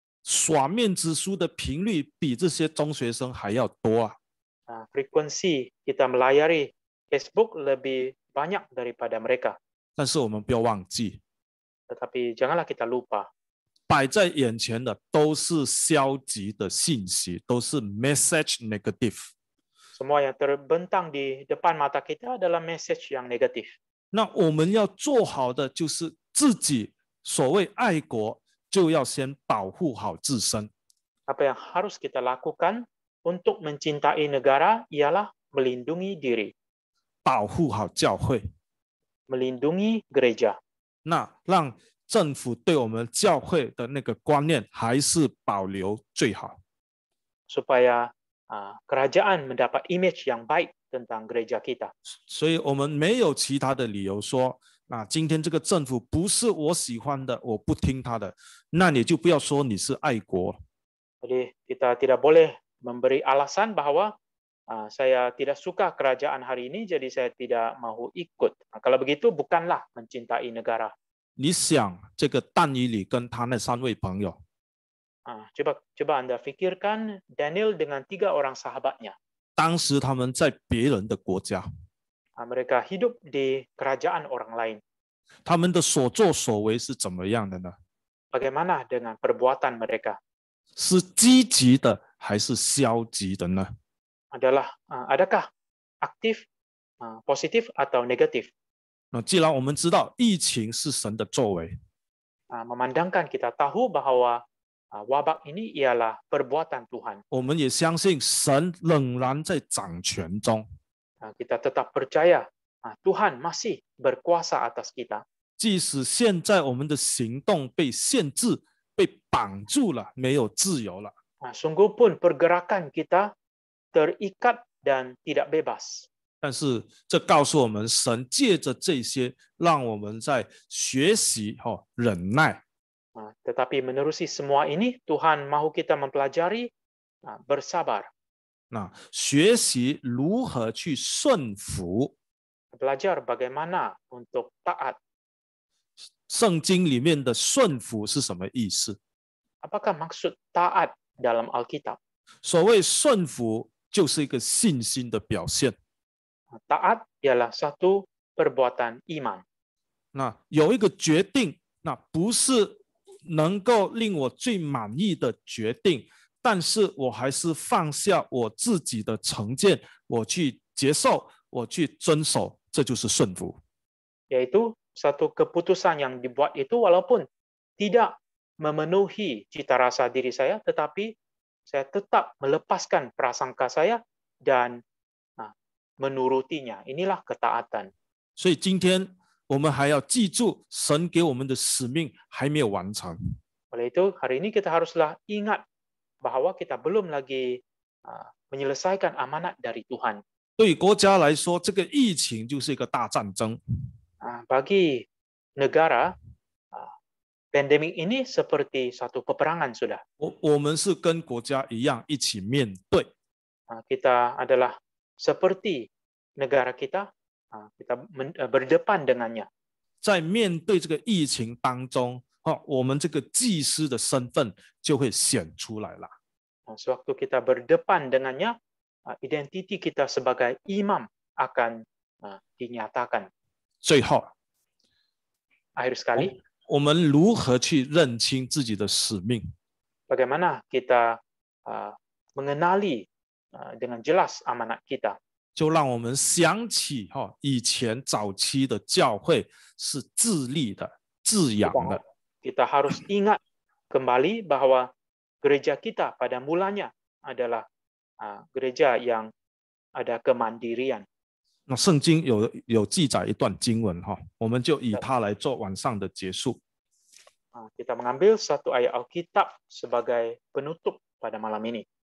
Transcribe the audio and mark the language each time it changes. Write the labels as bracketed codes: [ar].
[zh] 耍面子书的频率比这些中学生还要多啊！ [ms] Frekuensi kita melayari Facebook lebih banyak daripada mereka. [zh] 但是我们不要忘记， [ms] tetapi janganlah kita lupa [zh] 摆在眼前的都是消极的信息，都是 [en] message negative。 [ms] semua yang terbentang di depan mata kita adalah message yang negatif. [zh] 那我们要做好的就是自己所谓爱国，就要先保护好自身。 [ms] Apa yang harus kita lakukan untuk mencintai negara ialah melindungi diri, [zh] 保护好教会， [ms] melindungi gereja. [zh] 那让政府对我们教会的那个观念还是保留最好。 [ms] supaya kerajaan mendapat image yang baik tentang gereja kita. [zh] 所以我们没有其他的理由说，今天这个政府不是我喜欢的，我不听他的，那你就不要说你是爱国。 [ms] Jadi kita tidak boleh memberi alasan bahwa saya tidak suka kerajaan hari ini, jadi saya tidak mau ikut. Kalau begitu bukanlah mencintai negara. [zh] 你想这个但以理跟他那3位朋友， [ms] Coba Anda fikirkan Daniel dengan 3 orang sahabatnya. [zh] 当时他们在别人的国家， [ms] Mereka hidup di kerajaan orang lain. [zh] 他们的所作所为是怎么样的呢？ [ms] Bagaimana dengan perbuatan mereka? [zh] 是积极的还是消极的呢？ [ms] Adakah aktif, positif atau negatif? [zh] 那既然我们知道疫情是神的作为， [ms] Memandangkan kita tahu bahwa wabak ini ialah perbuatan Tuhan. [zh] 我们也相信神仍然在掌权中。 [ms] Kita tetap percaya Tuhan masih berkuasa atas kita. [zh] 即使现在我们的行动被限制、被绑住了，没有自由了， [ms] Sungguh pun pergerakan kita terikat dan tidak bebas. [zh] 但是这告诉我们，神借着这些，让我们在学习忍耐。 [ms] Tetapi menerusi semua ini, Tuhan mahu kita mempelajari bersabar. [zh] 学习如何去顺服。 [ms] Belajar bagaimana untuk taat. [zh] 圣经里面的顺服是什么意思？ [ms] Apakah maksud taat dalam Alkitab? [zh] 所谓顺服，就是一个信心的表现。 [ms] Taat ialah satu perbuatan iman. [zh] 有一个决定，不是能够令我最满意的决定，但是我还是放下我自己的成见，我去接受，我去遵守，这就是顺服。 [ms] Yaitu satu keputusan yang dibuat itu walaupun tidak memenuhi cita rasa diri saya, tetapi saya tetap melepaskan prasangka saya dan menurutinya. Inilah ketaatan. [zh] 所以今天我们还要记住，神给我们的使命还没有完成。 [ms] Oleh itu, hari ini kita haruslah ingat bahwa kita belum lagi menyelesaikan amanat dari Tuhan. [zh] 对国家来说，这个疫情就是一个大战争。 [ms] Bagi negara, pandemik ini seperti satu peperangan sudah. [zh] 我们是跟国家一样一起面对。 [ms] Kita adalah seperti negara kita, kita berdepan dengannya. [zh] 在面对这个疫情当中，我们这个祭司的身份就会显出来了。 [ms] Sewaktu kita berdepan dengannya, identiti kita sebagai imam akan dinyatakan. [zh] 最后， [ms] Akhir sekali, [zh] 我们如何去认清自己的使命？ [ms] bagaimana kita mengenali dengan jelas amanat kita? [zh] 就让我们想起以前早期的教会是自立的、自养的。 [ms] Kita harus ingat kembali bahwa gereja kita pada mulanya adalah gereja yang ada kemandirian. [zh] 那圣经有记载一段经文我们就以它来做晚上的结束。 [ms] Kita mengambil satu ayat Alkitab sebagai penutup pada malam ini.